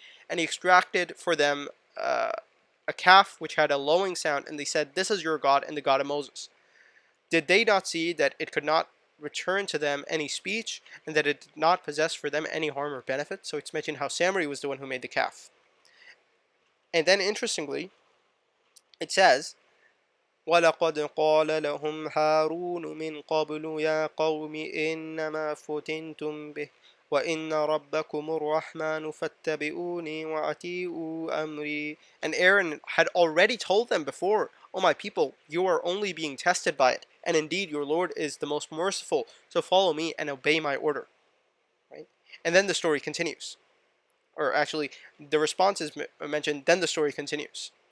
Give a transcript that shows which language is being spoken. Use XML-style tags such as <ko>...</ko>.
<en>And he extracted for them a calf which had a lowing sound, and they said, this is your God and the God of Moses. Did they not see that it could not return to them any speech, and that it did not possess for them any harm or benefit? So it's mentioned how Samari was the one who made the calf. And then interestingly, it says,</en> <ar>وَلَقَدْ قَالَ لَهُمْ هَارُونُ مِنْ قَبْلُ يَا قَوْمِ إِنَّمَا فُتِنْتُمْ بِهِ وَإِنَّ رَبَّكُمُ الرَّحْمَنُ فَاتَّبِعُونِي وَأَطِيعُوا أَمْرِي.</ar> <en>And Aaron had already told them before, O my people, you are only being tested by it, and indeed your Lord is the most merciful, so follow me and obey my order. Right? And then the story continues. Or actually, the response is mentioned, then the story continues.</en>